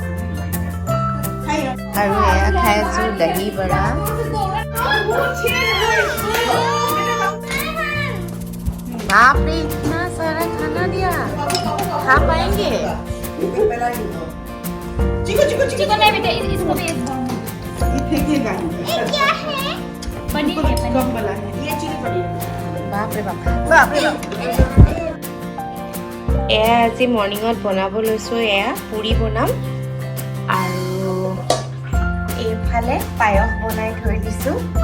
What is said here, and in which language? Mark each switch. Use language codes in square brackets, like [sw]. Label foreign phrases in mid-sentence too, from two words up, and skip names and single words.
[hi] और ये खाए सो दही बड़ा बाप रे इतना सारा खाना दिया खा पाएंगे चिकन नहीं बेटा इसको भी ये फेंकेगा ये क्या है पनीर है कम वाला है ये चिली पनीर बाप रे बाप [as] এয়া আজি মৰ্ণিঙত বনাব লৈছোঁ এয়া পুৰি বনাম আৰু এইফালে পায়স বনাই থৈ দিছোঁ